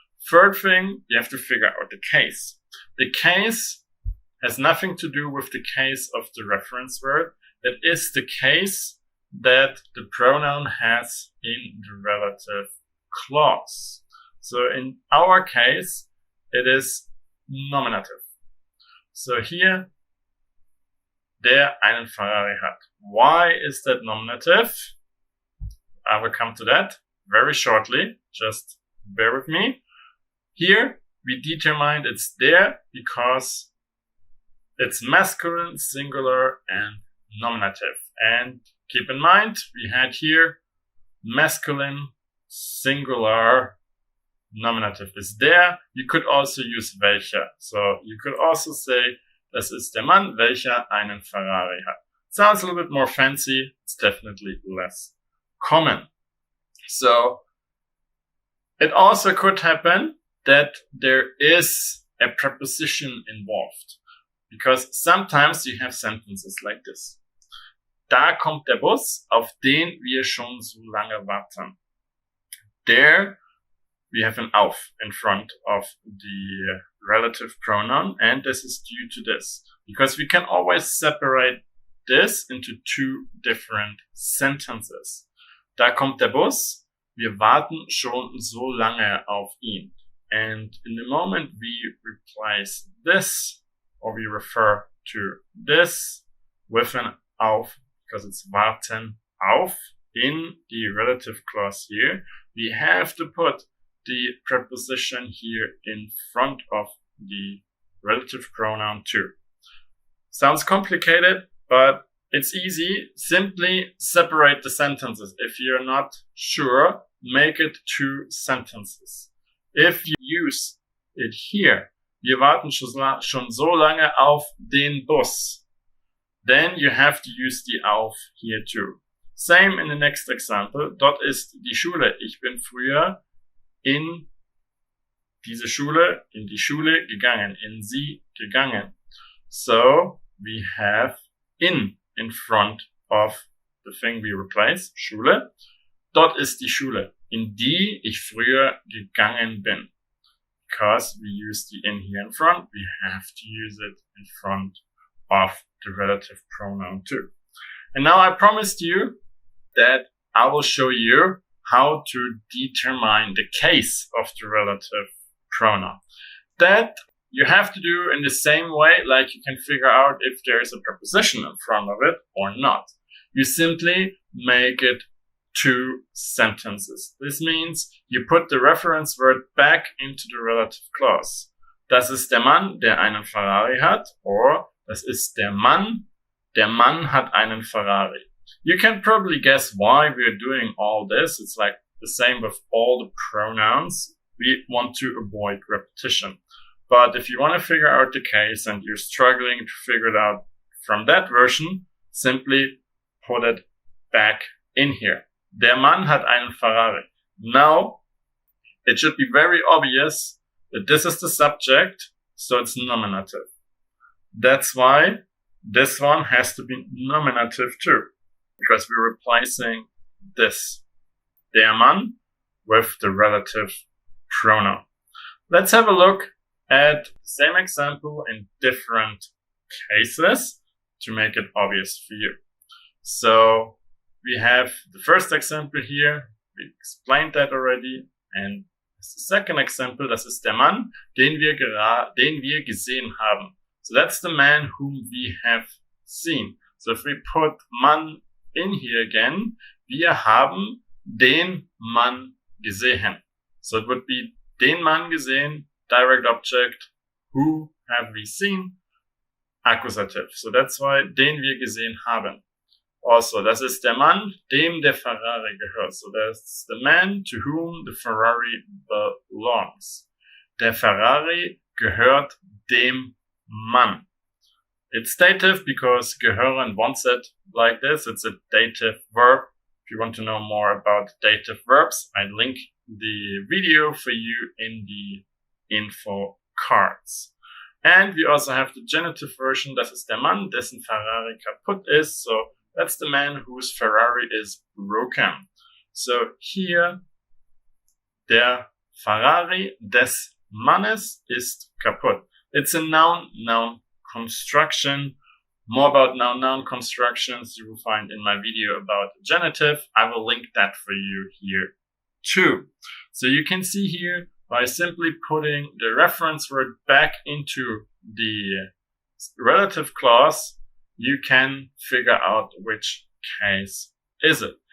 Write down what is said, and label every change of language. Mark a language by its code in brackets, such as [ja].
[en] Third thing, you have to figure out the case. The case has nothing to do with the case of the reference word. That is the case that the pronoun has in the relative clause. So in our case, it is nominative. So here, [de] der einen Ferrari hat. [en] Why is that nominative? I will come to that very shortly. Just bear with me. Here, we determined it's there because it's masculine, singular, and nominative. And keep in mind, we had here masculine, singular, nominative is there. You could also use welcher. So you could also say, [de] das ist der Mann, welcher einen Ferrari hat. [en] Sounds a little bit more fancy. It's definitely less common. So it also could happen that there is a preposition involved. Because sometimes you have sentences like this. [de] Da kommt der Bus, auf den wir schon so lange warten. [en] There we have an auf in front of the relative pronoun, and this is due to this. Because we can always separate this into two different sentences. [de] Da kommt der Bus, wir warten schon so lange auf ihn. [en] And in the moment we replace this, or we refer to this with an auf, because it's warten auf in the relative clause here, we have to put the preposition here in front of the relative pronoun too. Sounds complicated, but it's easy. Simply separate the sentences. If you're not sure, make it two sentences. If you use it here, [de] wir warten schon so lange auf den Bus, [en] then you have to use the auf here too. Same in the next example. [de] Dort ist die Schule. Ich bin früher in diese Schule, in die Schule gegangen, in sie gegangen. [en] So we have in front of the thing we replace, Schule. [de] Dort ist die Schule, in die ich früher gegangen bin. [en] Because we use the in here in front, we have to use it in front of the relative pronoun too. And now I promised you that I will show you how to determine the case of the relative pronoun. That you have to do in the same way like you can figure out if there is a preposition in front of it or not. You simply make it two sentences. This means you put the reference word back into the relative clause. [de] Das ist der Mann, der einen Ferrari hat, [en] or [de] das ist der Mann hat einen Ferrari. [en] You can probably guess why we're doing all this. It's like the same with all the pronouns. We want to avoid repetition. But if you want to figure out the case and you're struggling to figure it out from that version, simply put it back in here. [de] Der Mann hat einen Ferrari. [en] Now, it should be very obvious that this is the subject, so it's nominative. That's why this one has to be nominative too, because we're replacing this, der Mann, with the relative pronoun. Let's have a look at the same example in different cases to make it obvious for you. So we have the first example here. We explained that already. And the second example, [de] das ist der Mann, den wir gesehen haben. [en] So that's the man whom we have seen. So if we put Mann in here again, [de] wir haben den Mann gesehen. [en] So it would be [de] den Mann gesehen, [en] direct object, who have we seen, accusative. So that's why [de] den wir gesehen haben. Also, das ist der Mann, dem der Ferrari gehört. [en] So that's the man to whom the Ferrari belongs. [de] Der Ferrari gehört dem Mann. [en] It's dative because gehören wants it like this. It's a dative verb. If you want to know more about dative verbs, I link the video for you in the info cards. And we also have the genitive version. [de] Das ist der Mann, dessen Ferrari kaputt ist. [en] So that's the man whose Ferrari is broken. So here, [de] der Ferrari des Mannes ist kaputt. [en] It's a noun construction. More about noun constructions you will find in my video about genitive. I will link that for you here too. So you can see here, by simply putting the reference word back into the relative clause, you can figure out which case is it.